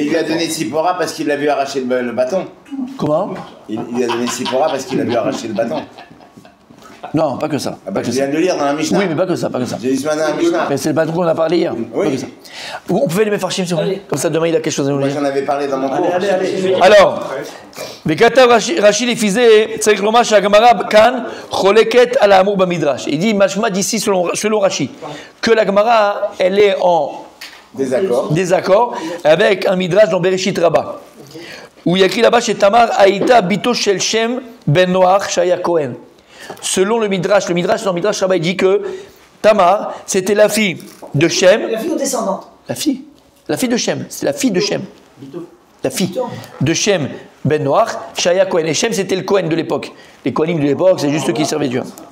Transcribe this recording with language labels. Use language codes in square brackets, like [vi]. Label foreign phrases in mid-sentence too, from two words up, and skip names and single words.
[fr] Mais il lui a donné Sipora parce qu'il l'a vu arracher le bâton. Comment ? Il lui a donné Sipora parce qu'il a vu arracher le bâton. Non, pas que ça. Ah bah, je viens de le lire dans la Mishnah. Oui, mais pas que ça. J'ai dit ce matin dans la Mishnah. Mais c'est le patron qu'on a parlé hier. Oui. Pas que ça. On pouvait les mettre farchim sur lui. Comme ça, demain, il a quelque chose à nous Moi, dire. j'en avais parlé dans mon cours. Alors, [he] וכתב רש"י לפי זה, צריך לומר שהגמרא כאן חולקת על האמור במדרש. [fr] Il dit, משמע d'ici selon Rashi, que la Gemara, elle est en désaccord avec un midrash dans Bereshit Rabbah, où il y a écrit là-bas chez Tamar, [he] היתה בתו של שם בן נח שהיה כהן. [fr] Selon le midrash dans le midrash Rabbah, il dit que Tamar, c'était la fille de Shem. La fille ou descendante ? La fille de Shem, c'est la fille de Shem. La fille de Shem ben Noach, [he] שהיה כהן. [fr] Et Shem, c'était le Cohen de l'époque. Les Kohanim de l'époque, c'est juste ceux qui servaient Dieu.